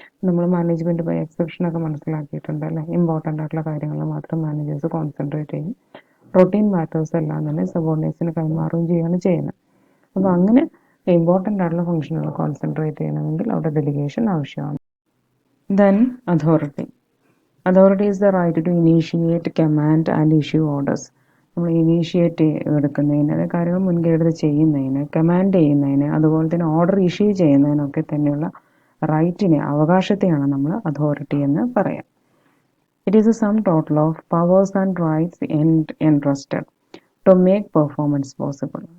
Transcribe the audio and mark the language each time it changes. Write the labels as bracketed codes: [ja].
[ml] നമ്മൾ management by എക്സെപ്ഷനൊക്കെ മനസ്സിലാക്കിയിട്ടുണ്ട് അല്ലേ. ഇമ്പോർട്ടൻ്റ് ആയിട്ടുള്ള കാര്യങ്ങൾ മാത്രം മാനേജേഴ്സ് കോൺസെൻട്രേറ്റ് ചെയ്യും, റൊട്ടീൻ മാറ്റേഴ്സ് എല്ലാം തന്നെ സബോർഡിനേറ്റ്സിന് കൈമാറുകയും ചെയ്യുകയാണ് ചെയ്യുന്നത്. അപ്പോൾ അങ്ങനെ ഇമ്പോർട്ടൻ്റ് ആയിട്ടുള്ള ഫംഗ്ഷനുകൾ കോൺസെൻട്രേറ്റ് ചെയ്യണമെങ്കിൽ അവിടെ ഡെലിഗേഷൻ ആവശ്യമാണ്. [en] Then authority. Authority is the right to initiate, command and issue orders. [ml] നമ്മൾ ഇനീഷ്യേറ്റ് എടുക്കുന്നതിന്, അതായത് കാര്യങ്ങൾ മുൻകൈ എടുത്ത് ചെയ്യുന്നതിന്, കമാൻഡ് ചെയ്യുന്നതിന്, അതുപോലെ തന്നെ ഓർഡർ ഇഷ്യൂ ചെയ്യുന്നതിനൊക്കെ തന്നെയുള്ള റൈറ്റിനെ, അവകാശത്തെയാണ് നമ്മൾ അതോറിറ്റി എന്ന് പറയാം. [en] It is a sum total of powers and rights entrusted to make performance possible.